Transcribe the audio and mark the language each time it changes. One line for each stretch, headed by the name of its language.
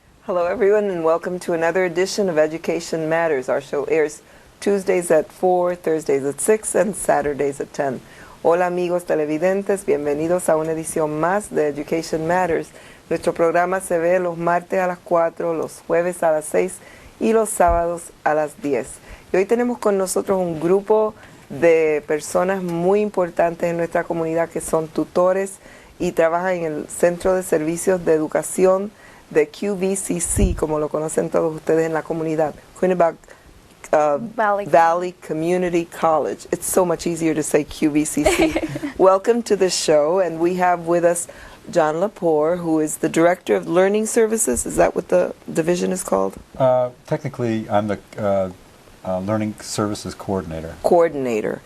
English: Hello everyone and welcome to another edition of Education Matters. Our show airs Tuesdays at 4, Thursdays at 6 and Saturdays at 10.
Spanish: Hola amigos televidentes, bienvenidos a una edición más de Education Matters. Nuestro programa se ve los martes a las 4, los jueves a las 6 y los sábados a las 10. Y hoy tenemos con nosotros un grupo de personas muy importantes en nuestra comunidad que son tutores y trabajan en el Centro de Servicios de Educación de QVCC, como lo conocen todos ustedes en la comunidad.
English: Valley Community College. It's so much easier to say QVCC. Welcome to the show, and we have with us John Lepore, who is the Director of Learning Services. Is that what the division is called? Technically, I'm the Learning Services Coordinator.